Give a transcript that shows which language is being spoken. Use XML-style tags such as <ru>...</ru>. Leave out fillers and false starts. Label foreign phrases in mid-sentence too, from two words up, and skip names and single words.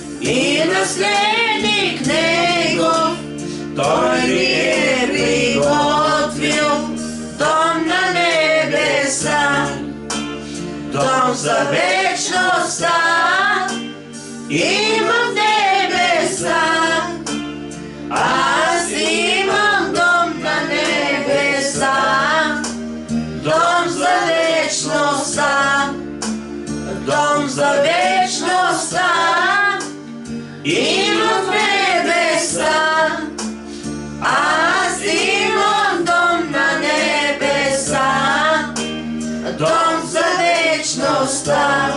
<sr>i naslednik njegov, той mi je prigotvil dom na nebesa, dom za večnost imam nebesa,</sr> <bg>аз имам дом на небеса, дом за вечността, дом за вечността, имам в небеса, аз имам дом на небеса, дом за вечността.</bg>